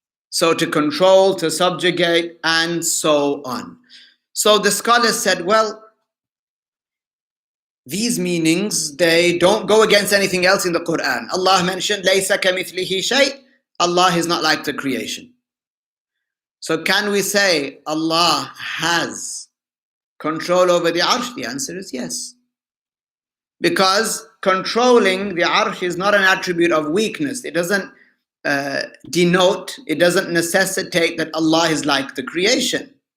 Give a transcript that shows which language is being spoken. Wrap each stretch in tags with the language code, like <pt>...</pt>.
<en>So to control, to subjugate, and so on. So the scholars said, well, these meanings, they don't go against anything else in the Qur'an. Allah mentioned,</en> <ar>لَيْسَ كَمِثْلِهِ شَيْءٍ.</ar> <en>Allah is not like the creation. So can we say Allah has control over the Arsh? The answer is yes. Because controlling the Arsh is not an attribute of weakness. It doesn't denote, it doesn't necessitate that Allah is like the creation.</en>